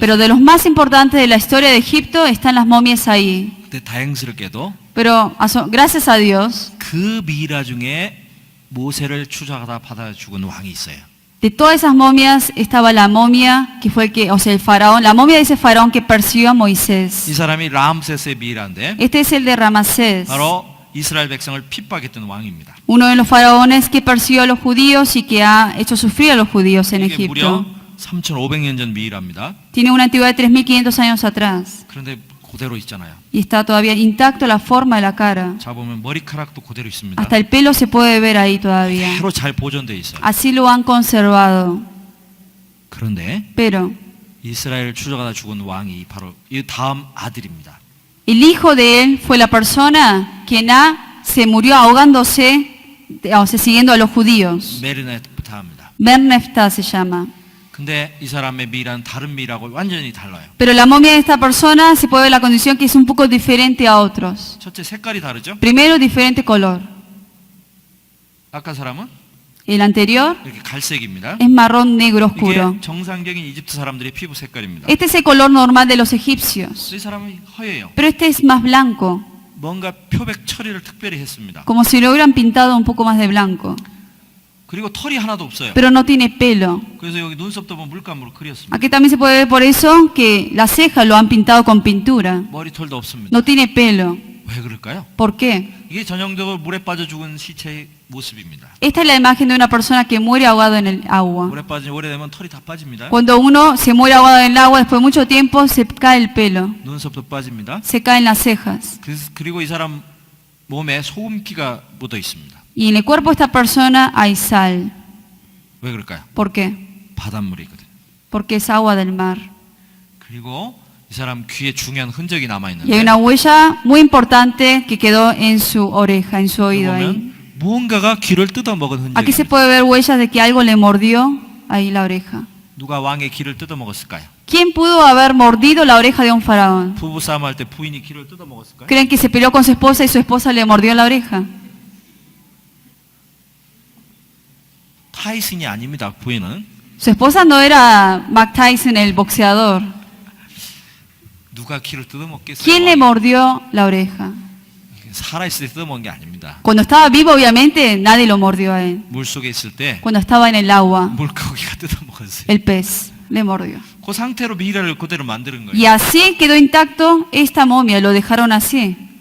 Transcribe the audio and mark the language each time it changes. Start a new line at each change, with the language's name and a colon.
Spanish: pero de los más importantes de la historia de Egipto están las momias ahí.
Korean: 근데 다행스럽게도
Spanish: Pero gracias a Dios,
Korean: 그 미라 중에 모세를 추적하다 받아 죽은 왕이 있어요.
Spanish: de todas esas momias estaba la momia que fue el faraón, la momia de ese faraón que persiguió a
Korean: 이
Spanish: Moisés.
Korean: 사람이 람세스의 미라인데
Spanish: Este es el de Ramasés,
Korean: 바로 이스라엘 백성을 핍박했던 왕입니다.
Spanish: uno de los faraones que persiguió a los judíos y que ha hecho sufrir a los judíos en
Korean: 이게 무려
Spanish: Egipto.
Korean: 3,500년 전 미라입니다.
Spanish: Tiene una antigüedad de 3.500 años atrás
Korean: 그런데 그대로 있잖아요.
Spanish: y está todavía intacto la forma de la cara.
Korean: 자 보면 머리카락도 그대로 있습니다.
Spanish: Hasta el pelo se puede ver ahí todavía.
Korean: 그대로 잘 보존돼 있어요.
Spanish: Así lo han conservado.
Korean: 그런데
Spanish: Pero
Korean: 이스라엘을 추적하다 죽은 왕이 바로 이 다음 아들입니다.
Spanish: el hijo de él fue la persona quien se murió ahogándose, siguiendo a los judíos.
Korean: 메르네프타입니다.
Spanish: Merneptah se llama.
Korean: 근데 이 사람의 미라는 다른 미라고 완전히 달라요.
Spanish: Pero la momia de esta persona se puede ver la condición que es un poco diferente a otros.
Korean: 첫째 색깔이 다르죠?
Spanish: Primero, diferente color.
Korean: 아까 사람은
Spanish: El anterior
Korean: 이렇게 갈색입니다.
Spanish: es marrón negro oscuro.
Korean: 이게 정상적인 이집트 사람들의 피부 색깔입니다.
Spanish: Este es el color normal de los egipcios.
Korean: 이 사람은 허예요.
Spanish: Pero este es más blanco,
Korean: 뭔가 표백 처리를 특별히 했습니다.
Spanish: como si lo hubieran pintado un poco más de blanco.
Korean: 그리고 털이 하나도 없어요.
Spanish: Pero no tiene pelo.
Korean: 그래서 여기 눈썹도 뭐 물감으로 그렸습니다.
Spanish: Aquí también se puede ver por eso que las cejas lo han pintado con pintura.
Korean: 머리털도 없습니다.
Spanish: No tiene pelo.
Korean: 왜 그럴까요?
Spanish: ¿Por qué?
Korean: 이게 전형적으로 물에 빠져 죽은 시체의 모습입니다.
Spanish: Esta es la imagen de una persona que muere ahogado en el agua.
Korean: 물에 빠진 오래되면 털이 다 빠집니다.
Spanish: Cuando uno se muere ahogado en el agua, después de mucho tiempo se cae el pelo,
Korean: 눈썹도 빠집니다.
Spanish: se caen las cejas.
Korean: 그리고 이 사람 몸에 소금기가 묻어 있습니다.
Spanish: Y en el cuerpo de esta persona hay sal.
Korean: 왜 그럴까요?
Spanish: ¿Por qué?
Korean: 바닷물이거든요.
Spanish: Porque es agua del mar.
Korean: 그리고 이 사람 귀에 중요한 흔적이 남아
Spanish: Y hay una huella muy importante que quedó en su oreja, en su oído ahí.
Korean: 보면 무언가가 귀를 뜯어먹은
Spanish: Aquí se
Korean: 흔적입니다.
Spanish: puede ver huellas de que algo le mordió ahí la oreja.
Korean: 누가 왕의 귀를 뜯어먹었을까요?
Spanish: ¿Quién pudo haber mordido la oreja de un faraón?
Korean: 부부 싸움할 때 부인이 귀를 뜯어먹었을까요?
Spanish: ¿Creen que se peleó con su esposa y su esposa le mordió la oreja?
Korean: 타이슨이 아닙니다. 부인은
Spanish: Su esposa no era Mike Tyson, el boxeador.
Korean: 누가 귀를 뜯어먹겠어요?
Spanish: ¿Quién le mordió la oreja?
Korean: 살아있을 때 뜯어먹은 게 아닙니다.
Spanish: Cuando estaba vivo, obviamente, nadie lo mordió a él.
Korean: 물속에 있을 때
Spanish: Cuando estaba en el agua,
Korean: 물고기가 뜯어먹었어요.
Spanish: el pez le mordió.
Korean: 그 상태로 미라를 그대로 만드는
Spanish: Y
Korean: 거예요.
Spanish: así quedó intacto esta momia, lo dejaron así.